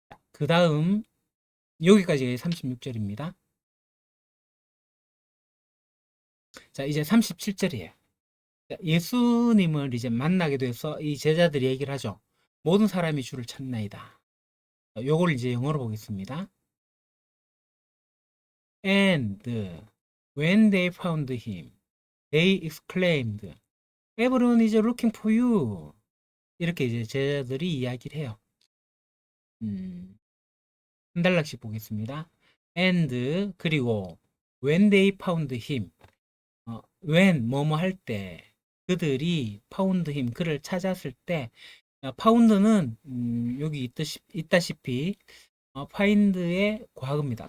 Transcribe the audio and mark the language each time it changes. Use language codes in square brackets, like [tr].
[ko] 그 다음 여기까지 36절입니다. 자, 이제 37절이에요. 예수님을 이제 만나게 돼서 이 제자들이 얘기를 하죠. 모든 사람이 주를 찾나이다. 요걸 이제 영어로 보겠습니다. [en] And when they found him, they exclaimed, Everyone is looking for you. [ko] 이렇게 이제 제자들이 이야기를 해요. 한 달락씩 보겠습니다. And 그리고 [en] when they found him, [ko] when 뭐뭐 할 때, 그들이 [en] found him [ko] 그를 찾았을 때, found는 여기 있다시피 find의 과거입니다.